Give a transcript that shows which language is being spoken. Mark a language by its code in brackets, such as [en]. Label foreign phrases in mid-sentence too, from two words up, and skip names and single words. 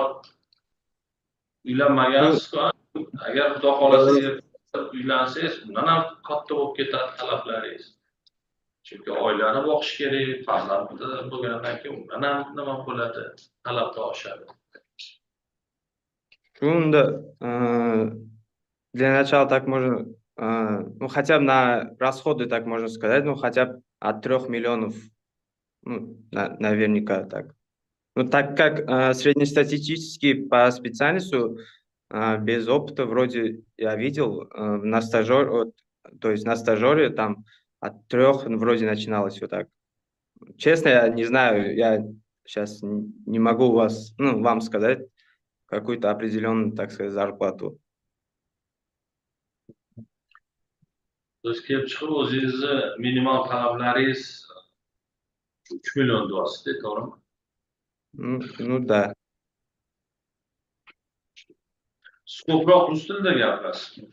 [uz] Uylanmagansiz-ku. Agar Xudo xolasa uylansangiz, undan ham katta bo'lib ketadi talablaringiz. Chunki oilani boqish kerak, farzand bo'lgandan keyin undan ham nima bo'ladi, talablar oshadi. [ru] Shunda для начала так можно, хотя бы на расходы, так можно сказать, хотя бы от 3 миллионов. Наверняка так. Так как среднестатистический по специальности, без опыта, вроде я видел, на стажере там от 3 вроде начиналось вот так. Честно, я не знаю, я сейчас не могу вам сказать какую-то определенную, так сказать, зарплату. [uz] Siz kelib chiqib o'zingizni minimal talablaringiz 3 million deyapsiz, to'g'rimi? [ru] Да. [uz] Siz ko'proq rus tilida gapirasiz.